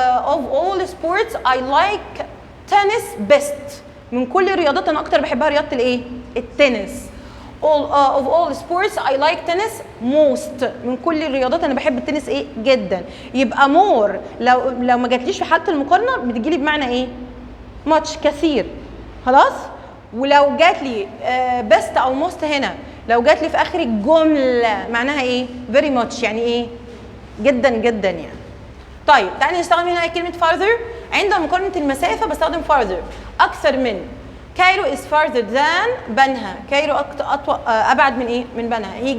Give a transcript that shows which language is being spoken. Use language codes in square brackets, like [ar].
[en] of all sports I like tennis best. [ar] من كل الرياضات انا اكتر بحبها رياضه الايه؟ التنس. [en] of all sports I like tennis most. [ar] من كل الرياضات انا بحب التنس ايه؟ جدا. يبقى more لو ما جاتليش في حاله المقارنه بتجيلي بمعنى ايه؟ much كثير. خلاص؟ ولو جات لي best او most هنا لو جات لي في اخر الجمله معناها ايه؟ very much يعني ايه؟ جدا جدا يعني. طيب تعالي نستخدم هنا كلمه farther. عند مقارنه المسافه بستخدم farther، اكثر من. [en] Cairo is farther than بنها. [ar] كايرو ابعد من ايه؟ من بنها.